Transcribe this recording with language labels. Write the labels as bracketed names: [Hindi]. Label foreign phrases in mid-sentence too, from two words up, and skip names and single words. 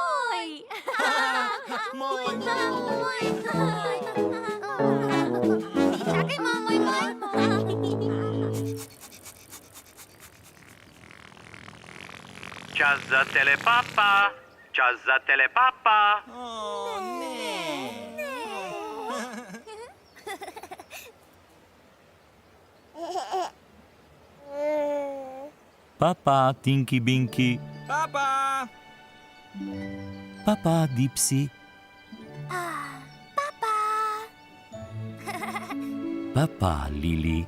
[Slovenian] Čakaj, moj. Čas za telepapa, čas za telepapa. Papa, Tinky Binky. Papa. Papa, Dipsy. Papa, Lili.